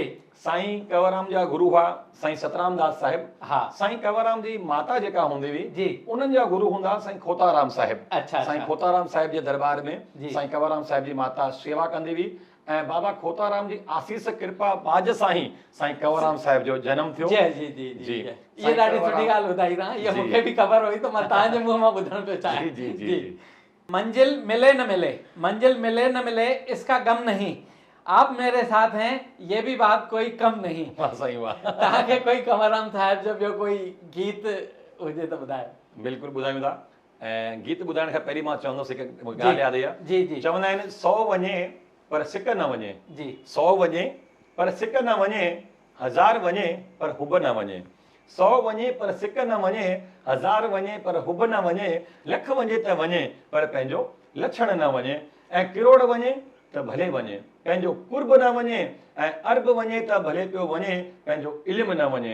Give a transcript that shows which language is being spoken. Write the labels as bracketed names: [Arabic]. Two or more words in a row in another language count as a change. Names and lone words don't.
[Sindhi] साईं कंवरराम जा गुरू हुआ साईं सतराम दास साहिब। हा। साईं कंवरराम जी माता जेका हूंदी हुई जी, उन्हनि जा गुरू हूंदा साईं खोताराम साहिब। अच्छा। साईं खोताराम साहिब जे दरबार में जी। साईं कंवरराम साहिब जी माता सेवा कंदी हुई ऐं बाबा खोताराम जी आसीस कृपा बाज सां ई साईं कंवरराम साहिब जो जनम थियो। जय जी जी जी। ये ॾाढी सुठी ॻाल्हि ॿुधाई तव्हां। ये मूंखे बि ख़बर हुई त मां तव्हांजे मुंहं मां ॿुधण पियो चाहियां। जी जी जी। [Hindi] मंजिल मिले न मिले, मंजिल मिले न मिले इसका गम नहीं, आप मेरे साथ हैं ये भी बात कोई कम नहीं। [Sindhi] वाह साईं वाह। तव्हांखे कोई कंवरराम साहिब जो ॿियो कोई गीत हुजे त ॿुधायो। बिल्कुलु ॿुधायूं था। ऐं गीत ॿुधाइण खां पहिरीं मां चवंदुसि हिकु ॻाल्हि यादि आई आहे। जी जी। चवंदा आहिनि 100 वञे पर सिक न वञे। जी। 100 वञे पर सिक न वञे, 1000 वञे पर हुब न वञे, 100 वञे पर सिक न वञे, 1000 वञे पर हुब न वञे, लख वञे त वञे पर पंहिंजो लछण न वञे, ऐं किरोड़ वञे त भले वञे पंहिंजो कुर्ब न वञे, ऐं अरब वञे त भले पियो वञे पंहिंजो इल्मु न वञे।